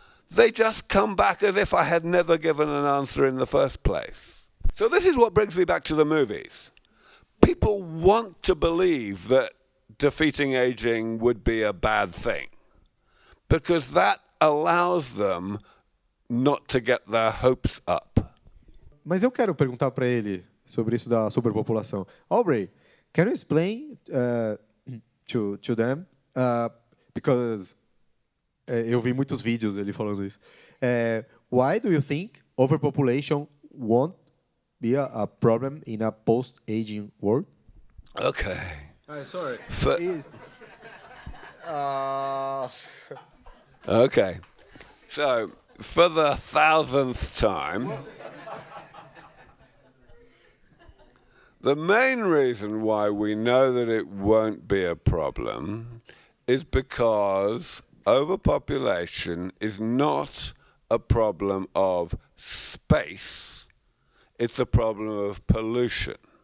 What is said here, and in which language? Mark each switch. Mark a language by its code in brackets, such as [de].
[en] They just come back as if I had never given an answer in the first place. So this is what brings me back to the movies. People want to believe that defeating aging would be a bad thing, because that allows them not to get their hopes up. [pt] Mas eu quero perguntar para ele sobre isso da superpopulação. Aubrey, [en] can you explain to them, because [pt] eu vi muitos vídeos ele falando isso. [en] Why do you think overpopulation won't be a problem in a post-aging world? Okay. Sorry. Okay. So, for the 1,000th time, the main reason why we know that it won't be a problem is because overpopulation is not a problem of space, it's a problem of pollution.